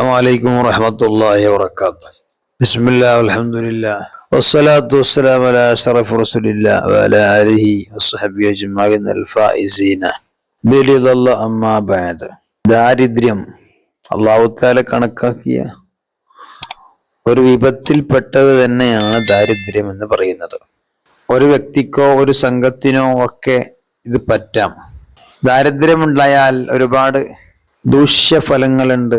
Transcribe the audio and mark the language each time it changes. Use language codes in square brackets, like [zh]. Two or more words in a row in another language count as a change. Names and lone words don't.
[ar] السلام عليكم ورحمة الله وبركاته. بسم الله والحمد لله والصلاة والسلام على أشرف رسول الله وعلى آله وصحبه أجمعين الفائزين برضا الله. أما بعد, [ml] ദാരിദ്ര്യം [ar] الله تعالى [ml] കണക്കാക്കിയ ഒരു വിപത്തിൽപ്പെട്ടത് തന്നെയാണ് ദാരിദ്ര്യം എന്ന് പറയുന്നത്. ഒരു വ്യക്തിക്കോ ഒരു സംഘത്തിനോ ഒക്കെ ഇത് പറ്റാം. ദാരിദ്ര്യമുണ്ടായാൽ ഒരുപാട് ദൂഷ്യഫലങ്ങളുണ്ട്.